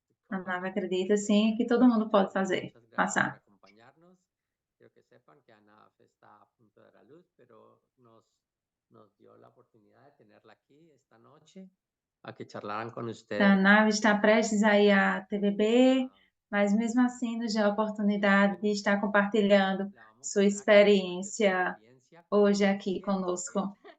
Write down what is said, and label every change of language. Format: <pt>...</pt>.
<pt>A Nav acredita, sim, que todo mundo pode fazer, passar.</pt> <es>Quiero que sepan que Anav está a punto de dar a luz, pero nos dio la oportunidad de tenerla aquí esta noche, a que charlaran con ustedes.</es> <pt>A Nav está prestes a ir à TVB, mas mesmo assim nos deu a oportunidade de estar compartilhando sua experiência hoje aqui conosco.</pt>